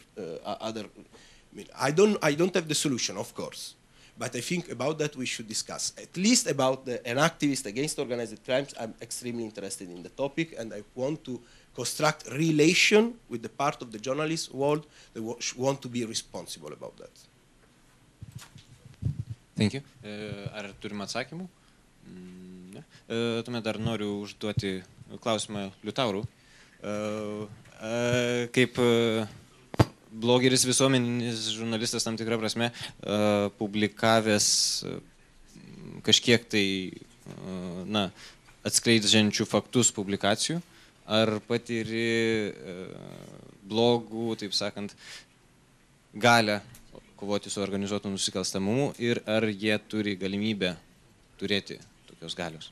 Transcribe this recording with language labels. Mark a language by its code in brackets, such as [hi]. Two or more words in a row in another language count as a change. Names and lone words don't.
[en] I don't have the solution, of course, but I think about that we should discuss. At least about an activist against organized crimes, I'm extremely interested in the topic, and I want to construct relation with the part of the journalist world that want to be responsible about that. Thank you. [lt] Ar turime atsakymų? Ne. Tuomet dar noriu užduoti klausimą Liutaurų. Kaip blogeris visuomeninis žurnalistas tam tikrą prasme, publikavęs kažkiek tai atskleidžiančių faktus publikacijų, ar patiri blogų, taip sakant, galę kovoti su organizuotu nusikalstamumu ir ar jie turi galimybę turėti tokios galios?